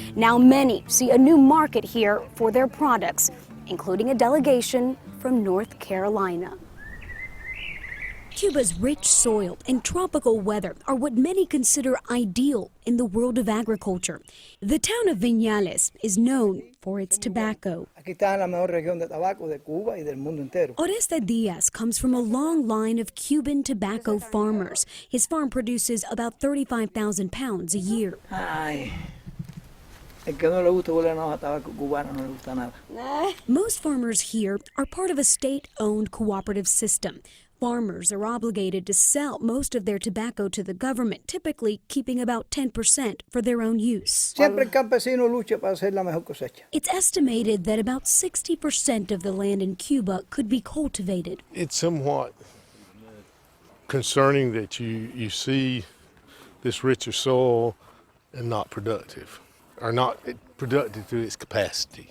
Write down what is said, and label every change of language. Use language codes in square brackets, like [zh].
[en] Now many see a new market here for their products, including a delegation from North Carolina. Cuba's rich soil and tropical weather are what many consider ideal in the world of agriculture. The town of Viñales is known for its tobacco. [es] Aquí está la mejor región de tabaco de Cuba y del mundo entero. [en] Oreste Diaz comes from a long line of Cuban tobacco farmers. His farm produces about 35,000 pounds a year. [es] Ay, el que no le gusta huele a tabaco cubano no le gusta nada. [en] Most farmers here are part of a state-owned cooperative system. Farmers are obligated to sell most of their tobacco to the government, typically keeping about 10% for their own use. [es] Siempre el campesino lucha para hacer la mejor cosecha. [en] It's estimated that about 60% of the land in Cuba could be cultivated. It's somewhat concerning that you see this richer soil and not productive, or not productive to its capacity.